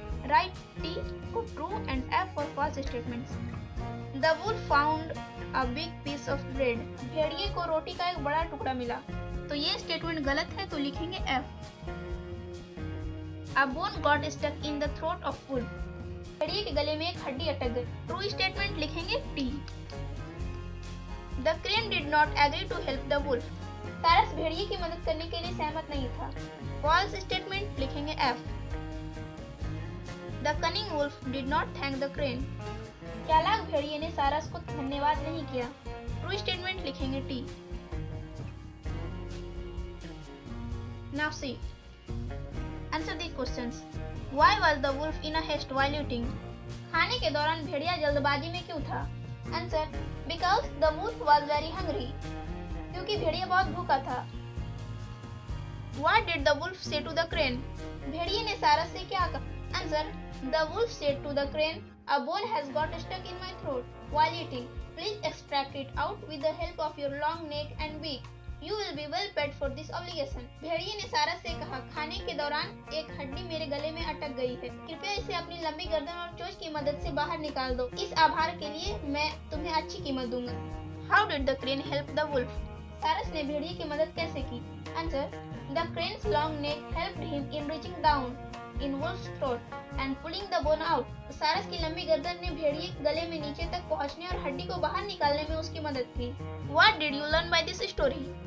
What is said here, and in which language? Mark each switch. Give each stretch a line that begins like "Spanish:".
English: Write T for true and F for false statements. The wolf found a big piece of bread.
Hindi: भेड़िए को रोटी का एक बड़ा टुकड़ा मिला, तो ये स्टेटमेंट गलत है, तो लिखेंगे F.
English: A bone got stuck in the throat of wolf.
Hindi: भेड़िए के गले में एक हड्डी अटक गई, ट्रू स्टेटमेंट लिखेंगे T.
English: The crane did not agree to help the wolf.
Hindi: सारस भेड़िए की मदद करने के लिए सहमत नहीं था, false स्टेटमेंट लिखेंगे F.
English: The cunning wolf did not thank the crane.
Hindi: चालाक भेड़िए ने सारस को धन्यवाद नहीं किया, ट्रू स्टेटमेंट लिखेंगे T.
English: Now see. Answer these questions. Why was the wolf in a haste while eating?
Hindi: खाने के दौरान भेड़िया जल्दबाजी में क्यों था?
English: Answer. Because the wolf was very hungry.
Hindi: क्योंकि भेड़िया बहुत भूखा था।
English: What did the wolf say to the crane?
Hindi: भेड़िए ने सारस से क्या कहा?
English: Answer. The wolf said to the crane, a bone has got stuck in my throat while eating. Please extract it out with the help of your long neck and beak. You will be well paid for this obligation.
Hindi: भेड़िए ने सारस से कहा, खाने के दौरान एक हड्डी मेरे गले में अटक गई है, कृपया इसे अपनी लंबी गर्दन और चोंच की मदद से बाहर निकाल दो। इस आभार के लिए मैं तुम्हें अच्छी कीमत दूंगा।
English: How did the crane help the wolf?
Hindi: सारस ने भेड़िए की मदद कैसे की?
English: Answer. The crane's long neck helped him in reaching down in wolf's throat and pulling the bone out.
Hindi: सारस की लंबी गर्दन ने भेड़िए गले में नीचे तक पहुंचने और हड्डी को बाहर निकालने में उसकी मदद की।
English: What did you learn by this story?